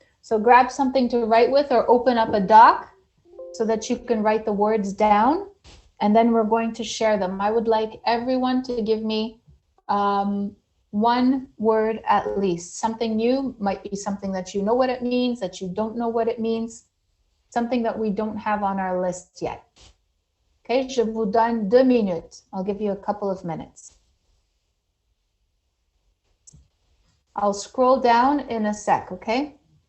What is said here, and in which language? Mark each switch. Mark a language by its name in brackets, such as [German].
[English] So grab something to write with or open up a doc so that you can write the words down, and then we're going to share them. I would like everyone to give me 1 word at least. Something new, might be something that you know what it means, that you don't know what it means, something that we don't have on our list yet. [French] Okay, je vous donne 2 minutes. [English] I'll give you a couple of minutes. I'll scroll down in a sec, okay?